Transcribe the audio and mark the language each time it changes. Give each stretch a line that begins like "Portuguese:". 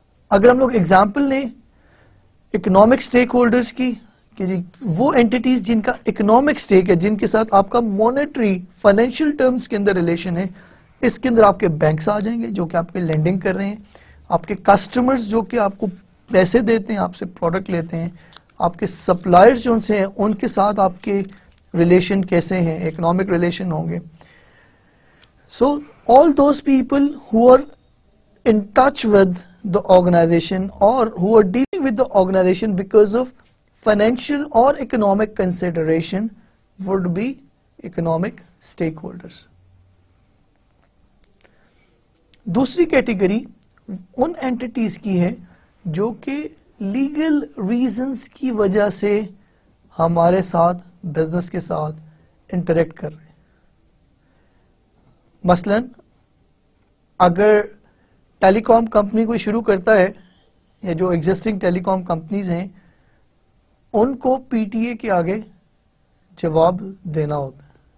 Urdu: اگر ہم لوگ اگزامپل لیں اکنامک سٹیک ہولڈرز کی کہ جی وہ اینٹیز جن کا اکنامک سٹیک ہے, جن کے ساتھ آپ کا مانیٹری فائنینشیل ٹرمز کے اندر ریلیشن ہے, اس کے اندر آپ کے بینکس آ جائیں گے جو کہ آپ کے لینڈنگ کر رہے ہیں, آپ کے کسٹمرز جو کہ آپ کو پیسے دیتے ہیں, آپ سے پروڈکٹ لیتے ہیں, آپ کے سپلائرز جو ان سے ہیں ان کے ساتھ آپ کے ریلیشن کیسے ہیں, اکنامک ریلیشن ہوں گے.
English: So all those people who are in touch with the organization or who are dealing with the organization because of financial or economic consideration would be economic stakeholders.
Urdu: دوسری کیٹیگری ان اینٹیٹیز کی ہے جو کہ legal reasons کی وجہ سے ہمارے ساتھ بزنس کے ساتھ انٹریکٹ کر رہے ہیں. مثلا اگر ٹیلی کام کمپنی کوئی شروع کرتا ہے یا جو ایگزسٹنگ ٹیلی کام کمپنیز ہیں ان کو پی ٹی اے کے آگے جواب دینا ہوتا ہے.